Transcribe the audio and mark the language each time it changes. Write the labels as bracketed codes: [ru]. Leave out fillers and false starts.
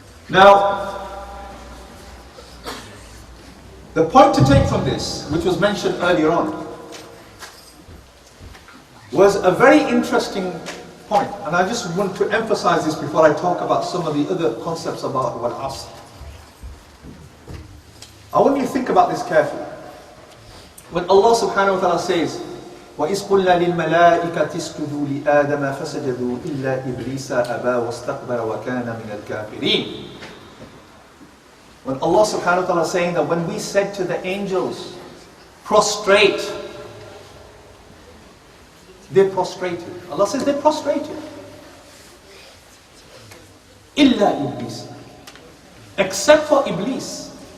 [en] Now, the point to take from this, which was mentioned earlier on, was a very interesting point. And I just want to emphasize this before I talk about some of the other concepts about wal asr. I want you to think about this carefully. When Allah subhanahu wa ta'ala says, [ar] وَإِذْ قُلْنَا لِلْمَلَائِكَةِ اسْجُدُوا لِآدَمَ فَسَجَدُوا إِلَّا إِبْلِيسَ أَبَى وَاسْتَكْبَرَ وَكَانَ مِنَ الْكَافِرِينَ. [en] When Allah subhanahu wa ta'ala is saying that when we said to the angels, prostrate, they prostrated. Allah says they prostrated. [ar] إِلَّا إِبْلِيسَ, [en] except for Iblis.